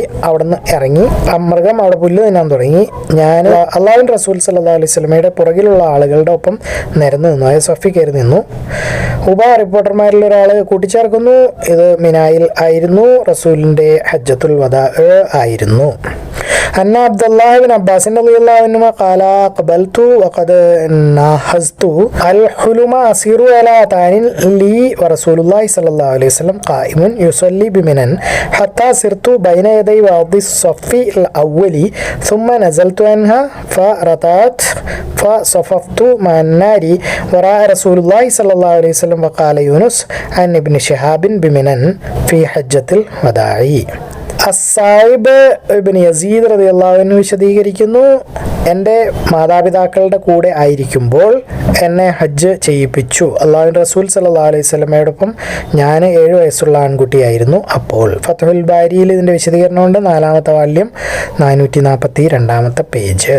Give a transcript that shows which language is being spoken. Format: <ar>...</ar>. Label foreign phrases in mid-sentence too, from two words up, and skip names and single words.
<ml>അവിടെ നിന്ന് ഇറങ്ങി മൃഗം അവിടെ പുല്ല് തിന്നാൻ തുടങ്ങി. ഞാൻ അള്ളാഹുവിൻ്റെ റസൂൽ</ml> <ar>صلى الله عليه وسلم</ar> <ml>പുറകിലുള്ള ആളുകളുടെ ഒപ്പം നിരന്ന് നിന്നു, അതായത് സഫി കയറി നിന്നു. റിപ്പോർട്ടർമാരിൽ ഒരാൾ കൂട്ടിച്ചേർക്കുന്നു, ഇത് മിനായിൽ ആയിരുന്നു, റസൂലിൻ്റെ</ml> <ar>حجة الوداع</ar> <ml>ആയിരുന്നു.</ml> <ar>أن عبد الله بن عباس رضي الله عنهما قال قبلت وقد ناهزت الحلم أسير على أتان لي ورسول الله صلى الله عليه وسلم قائم يصلي بمنن حتى سرت بين يدي بعض الصف الأول ثم نزلت عنها فرتعت فصففت مع النار وراء رسول الله صلى الله عليه وسلم وقال يونس عن ابن شهاب بمنن في حجة الوداع.</ar> <ml>അസ്സായിബ് ഇബ്നു യസീദ്</ml> <ar>رضي الله عنه</ar> <ml>വിശദീകരിക്കുന്നു, എൻ്റെ മാതാപിതാക്കളുടെ കൂടെ ആയിരിക്കുമ്പോൾ എന്നെ ഹജ്ജ് ചെയ്യിപ്പിച്ചു. അള്ളാഹുവിൻ്റെ റസൂൽ</ml> <ar>صلى الله عليه وسلم</ar> <ml>ഞാൻ 7 വയസ്സുള്ള ആൺകുട്ടിയായിരുന്നു അപ്പോൾ. ഫത്ഹുൽ ബാരിയിൽ ഇതിൻ്റെ വിശദീകരണമുണ്ട്, 4ാമത്തെ വാല്യം 442 പേജ്.</ml>